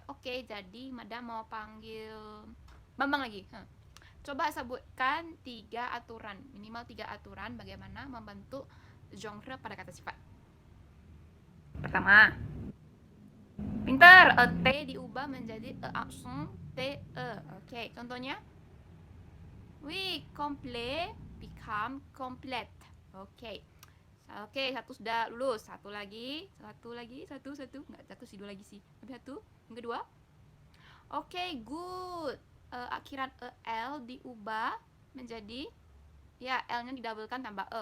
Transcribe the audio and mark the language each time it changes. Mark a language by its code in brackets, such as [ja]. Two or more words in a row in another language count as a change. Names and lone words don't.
[id] Oke, jadi Madam mau panggil Bambang lagi. Coba sebutkan 3 aturan, minimal 3 aturan bagaimana membentuk genre pada kata sifat. Pertama, pintar, T diubah menjadi accent TE. Oke, contohnya? [fr] Oui, complet [en] become complete. [id] Oke. Oke, satu sudah lulus. Satu lagi. Satu. Enggak, satu sih, dua lagi sih. Tapi satu. Yang kedua. Oke, good. Akhiran EL diubah menjadi, ya, L-nya didabelkan tambah E.